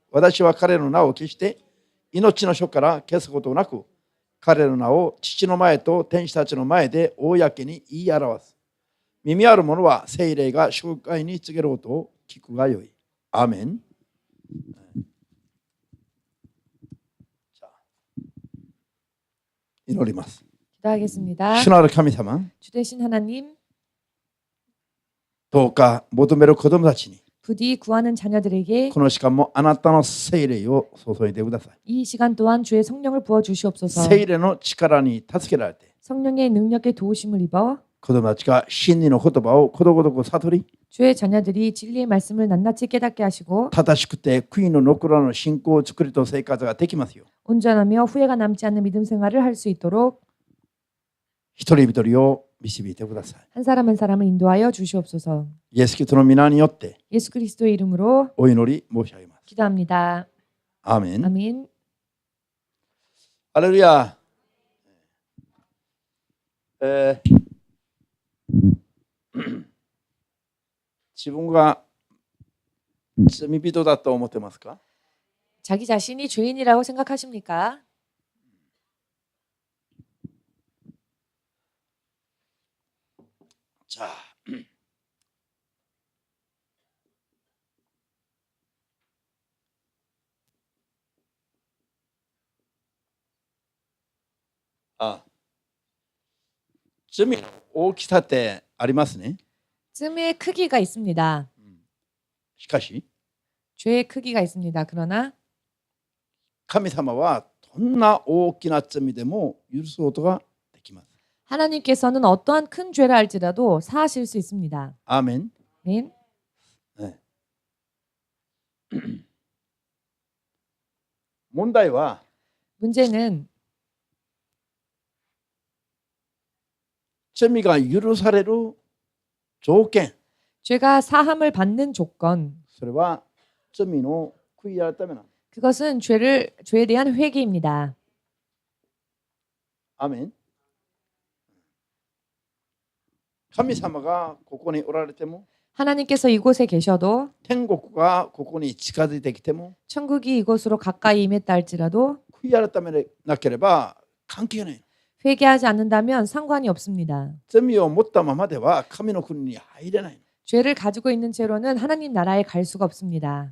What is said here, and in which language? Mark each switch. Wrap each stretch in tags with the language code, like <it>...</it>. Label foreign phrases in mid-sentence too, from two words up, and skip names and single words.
<ja>私は彼の名を決して命の書から消すことなく、彼の名を父の前と天使たちの前で公に言い表す。耳ある者は聖霊が教会に告げることを聞くがよい。アーメン。祈ります。</ja> <ko>기도하겠습니다.</ko> <ja>主なる神様、</ja> <ko>주 되신 하나님,</ko> <ja>どうか求める子供たちに</ja> <ko>부디 구하는 자녀들에게</ko> <ja>この時間もあなたの聖霊を注いでください。</ja> <ko>이 시간 또한 주의 성령을 부어 주시옵소서.</ko> <ja>聖霊の力に助けられて</ja> <ko>성령의 능력에 도우심을 입어</ko> <ja>子供たちが真理の言葉をことごとく悟り、</ja> <ko>주의 자녀들이 진리의 말씀을 낱낱이 깨닫게 하시고</ko> <ja>正しくて悔いの残らぬ信仰を作りと生活ができますよう、</ja> <ko>온전하며 후회가 남지 않는 믿음 생활을 할 수 있도록</ko> <ja>一人一人を導いてください。</ja> <ko>한 사람 한 사람을 인도하여 주시옵소서.</ko> <ja>イエス・キリストの皆によって</ja> <ko>예수 그리스도의 이름으로</ko> <ja>お祈り申し上げます。</ja> <ko>기도합니다.</ko> <ja>アーメン。</ja> <ko>아멘.</ko> <ja>ハレルヤ。自分が罪人だと思ってますか？</ja> <ko>자기 자신이 죄인이라고 생각하십니까?</ko> <ja>じゃあ、罪の大きさってありますね。</ja> <ko>罪의 크기가 있습니다.</ko> <ja>しかし</ja> <ko>죄의 크기가 있습니다. 그러나</ko> <ja>神様はどんな大きな罪でも許すことができます。</ja> <ko>하나님께서는 어떠한 큰 죄를 할지라도 사하실 수 있습니다.</ko> <ja>アーメン。</ja> <ko>아멘.</ko> <ja>問題は</ja> <ko>문제는</ko> <ja>罪が許される条件、</ja> <ko>죄가 사함을 받는 조건,</ko> <ja>それは罪の悔い改めなの。</ja> <ko>그것은 죄에 대한 회개입니다.</ko> <ja>アーメン。神様がここにおられても、</ja> <ko>하나님께서 이곳에 계셔도</ko> <ja>天国がここに近づいてきても、</ja> <ko>천국이 이곳으로 가까이 임했다 할지라도</ko> <ja>悔い改めなければ関係ない。</ja> <ko>회개하지 않는다면 상관이 없습니다.</ko> <ja>罪を持ったままでは神の国に入れない。</ja> <ko>죄를 가지고 있는 채로는 하나님 나라에 갈 수가 없습니다.</ko>